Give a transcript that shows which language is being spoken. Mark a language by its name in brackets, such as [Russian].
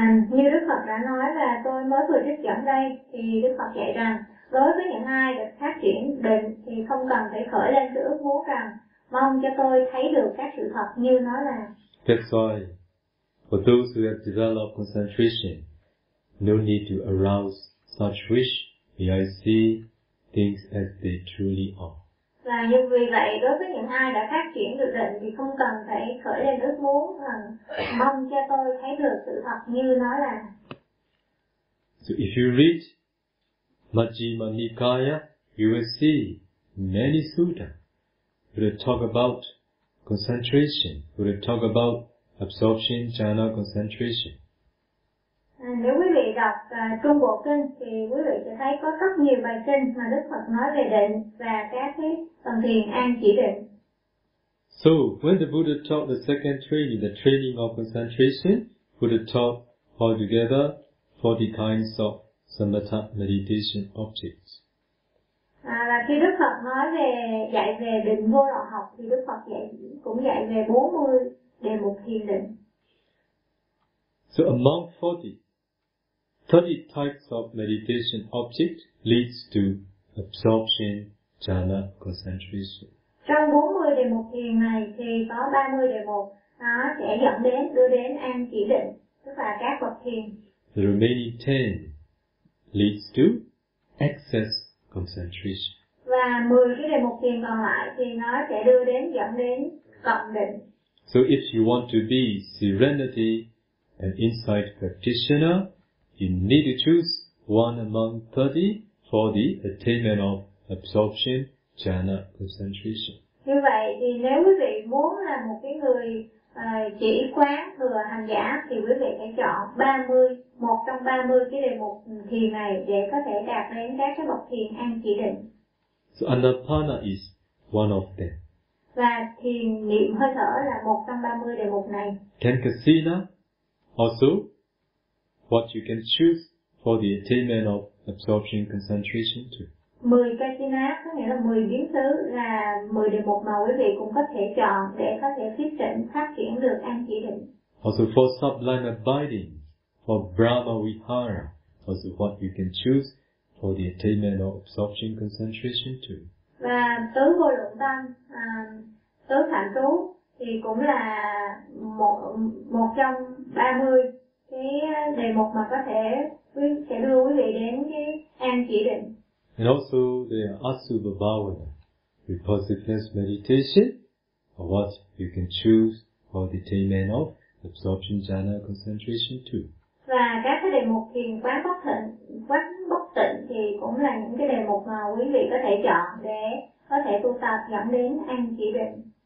[Vietnamese] Như Đức Phật đã nói và tôi mới vừa trích dẫn đây, thì Đức Phật dạy rằng đối với những ai được phát triển định thì không cần phải khởi lên sự ước muốn rằng mong cho tôi thấy được các sự thật như nó là. [English] That's why for those who have developed concentration, no need to arouse such wish, may I see things as they truly are. [Vietnamese] Và như vì vậy, đối với những ai đã phát triển được định thì không cần phải khởi lên ước muốn rằng mong cho tôi thấy được sự thật như nó là. [English] So if you read Majjhima Nikaya, you will see many sutta will talk about concentration, will talk about absorption, jhana, concentration. [Vietnamese] Nếu quý vị đọc Trung Bộ Kinh thì quý vị sẽ thấy có rất nhiều bài kinh mà Đức Phật nói về định và các cái phần thiền an chỉ định. [English] So, when the Buddha taught the second training, the training of concentration, Buddha taught altogether 40 kinds of samatha meditation objects. [Vietnamese] Và khi Đức Phật nói về dạy về định vô lậu học thì Đức Phật cũng dạy về 40 đề mục thiền định. [English] So among 30 types of meditation object leads to absorption, jhana, concentration. [Vietnamese] Trong 40 đề mục thiền này thì có 30 đề mục nó sẽ đưa đến an chỉ định, tức là các bậc thiền. [English] The remaining 10 leads to excess concentration. [Vietnamese] Và 10 cái đề mục thiền còn lại thì nó sẽ dẫn đến cận định. [English] So if you want to be serenity, an insight practitioner, you need to choose one among 30 for the attainment of absorption, jhana, concentration. [Vietnamese] Như vậy thì nếu quý vị muốn là một cái người chỉ quán thừa hành giả thì quý vị phải chọn 30, một trong 30 cái đề mục thiền này để có thể đạt đến các cái bậc thiền an chỉ định. [English] So anapana is one of them. [Vietnamese] Và thiền niệm hơi thở là một trong 30 đề mục này. [English] Tenkasina, also, what you can choose for the attainment of absorption concentration too. [Vietnamese] 10 kachina có nghĩa là 10 biến xứ, là 10 đề mục mà quý vị cũng có thể chọn để có thể tiếp chỉnh phát triển được an chỉ định. [English] Also for sublime abiding, for Brahma vihara, also what you can choose for the attainment of absorption concentration too. [Vietnamese] Và tứ vô lượng tâm, tứ thạnh trú thì cũng là một trong 30 cái đề mục mà có thể sẽ đưa quý vị đến cái an chỉ định. [English] And also the asubha bhavana, repositiveness meditation, or what you can choose for the attainment of absorption jhana concentration too. [Vietnamese] Và các cái đề mục thiền quán bất tịnh, thì cũng là những cái đề mục mà quý vị có thể chọn để có thể tu tập dẫn đến an chỉ định.